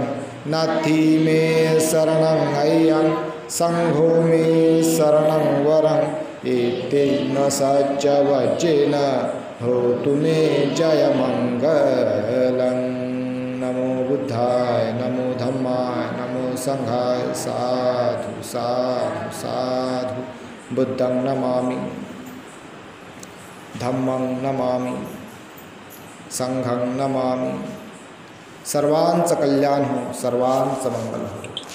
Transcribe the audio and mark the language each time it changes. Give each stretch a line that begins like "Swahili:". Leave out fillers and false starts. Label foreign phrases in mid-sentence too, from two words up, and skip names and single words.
Pali: नत्थि मे शरणं अय्यं संघो मे शरणं वरं एतेन सच्चवचेन होतु मे जयमङ्गलं. नमो बुद्धाय, नमो धम्माय, नमो संघाय. साधु साधु साधु. बुद्धं नमामि, धम्मं नमामि, संघं नमामि.
Marathi: सर्वांचं कल्याण हो, सर्वांचं मंगल हो.